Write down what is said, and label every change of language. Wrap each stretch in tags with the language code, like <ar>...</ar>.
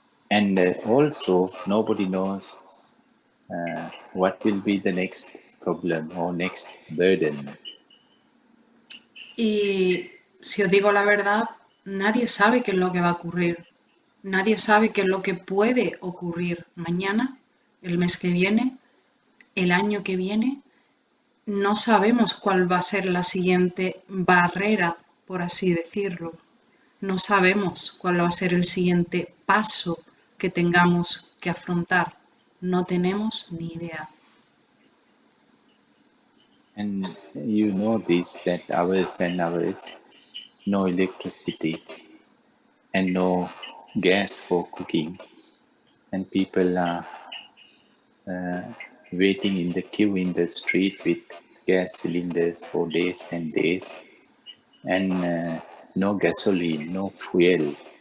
<en>And also nobody knows what will be the next problem or next burden.</en> <es>Y si os digo la verdad, nadie sabe qué es lo que va a ocurrir. Nadie sabe qué es lo que puede ocurrir mañana, el mes que viene, el año que viene. No sabemos cuál va a ser la siguiente barrera, por así decirlo. No sabemos cuál va a ser el siguiente paso que tengamos que afrontar. No tenemos ni idea.</es> <en>And you know this, that hours and hours, no electricity and no gas for cooking. And people are waiting in the queue in the street with gas cylinders for days and days. And no gasoline, no fuel.</en>